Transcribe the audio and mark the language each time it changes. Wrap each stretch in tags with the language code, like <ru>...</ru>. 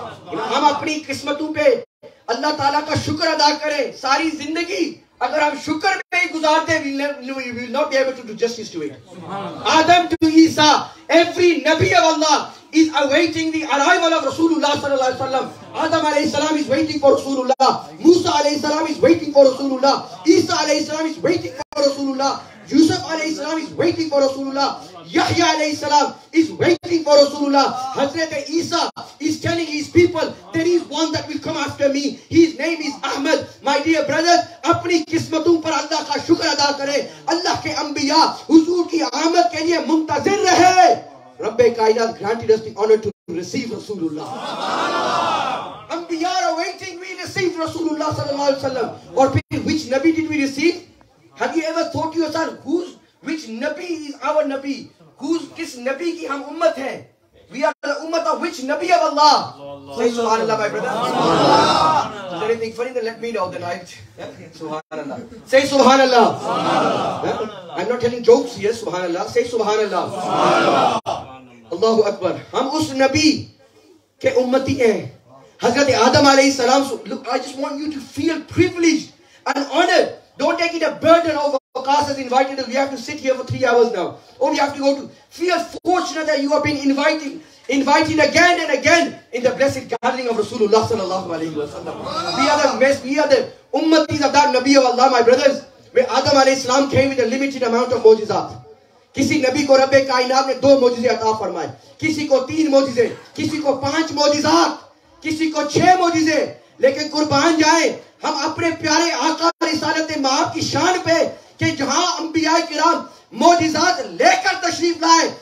<hi>हम अपनी किस्मतों पे अल्लाह ताला का शुक्र अदा करें सारी जिंदगी अगर हम शुक्र में ही गुजारते</hi> <en>we will not be able to do justice to it. Adam to Isa, every Nabi of Allah is awaiting the arrival of Rasulullah sallallahu alaihi wasallam. Adam alayhi salam is waiting for Rasulullah. Musa alayhi salam is waiting for Rasulullah. Isa alayhi salam is waiting for Rasulullah. Yusuf alayhi salam is waiting for Rasulullah. Yahya alayhi salam is waiting for Rasulullah. Hazrat Isa is telling his people, there is one that will come after me. His name is Ahmad. My dear brothers,</en> <hi>अपनी किस्मतों पर अल्लाह का शुक्र अदा करें. अल्लाह के अंबिया हुजूर की आमद के लिए मुंतज़िर रहे.</hi> <en>Rabbi Kainat granted us the honor to receive Rasulullah. Anbiya are waiting, we received Rasulullah sallallahu alaihi wasallam. Or which Nabi did we receive? Have you ever thought to yourself, which Nabi is our Nabi?</en> <hi>Kis Nabi ki hum ummat hai?</hi> <en>We are the ummat of which Nabi of Allah? Say subhanallah, my brother. Is there anything funny? Then let me know. Then subhanallah. Say subhanallah. I'm not telling jokes here. Subhanallah. Say subhanallah. Allahu Akbar.</en> <hi>Hum us Nabi ke ummati hai. Hazrat Adam alayhi salam.</hi> <en>Look, I just want you to feel privileged and honored. Don't take it a burden over. Class has invited us. We have to sit here for 3 hours now. Or we have to go to. Feel fortunate that you have been invited again and again in the blessed gathering of Rasulullah sallallahu alaihi wasallam. We are the ummatis of that Nabi of Allah, my brothers. Where Adam alayhi salam came with a limited amount of mojizat.</en> <hi>किसी नबी को रब्बे कायनात ने 2 मोजिज़े अता फरमाए, किसी को 3 मोजिज़े, किसी को 5 मोजिज़ात, किसी को 6 मोजिज़े. लेकिन कुर्बान जाए हम अपने प्यारे आका रिसालत माब की शान पे कि जहां अंबिया किराम मोजिज़ात लेकर तशरीफ लाए.</hi>